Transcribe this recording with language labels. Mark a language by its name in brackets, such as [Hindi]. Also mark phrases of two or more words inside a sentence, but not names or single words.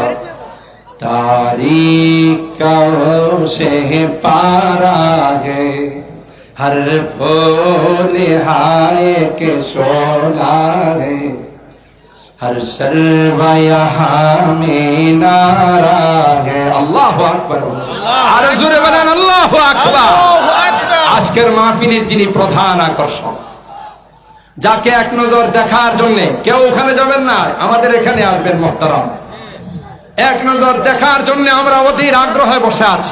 [Urdu] تاریخ کا وہ شہ پارا ہے، ہر پھول ہائے کے شعلہ ہے، ہر سرو یہاں مینارہ ہے۔ [Arabic] الله أكبر, [Bangla] আর জোরে বলেন [Arabic] الله أكبر. [Bangla] আজকের মাহফিলের যিনি প্রধান আকর্ষণ, যাকে এক নজর দেখার জন্য কেউ ওখানে যাবেন না, আমাদের এখানে আসবেন মুহতারাম, এক নজর দেখার জন্য আমরা অধীর আগ্রহে বসে আছি।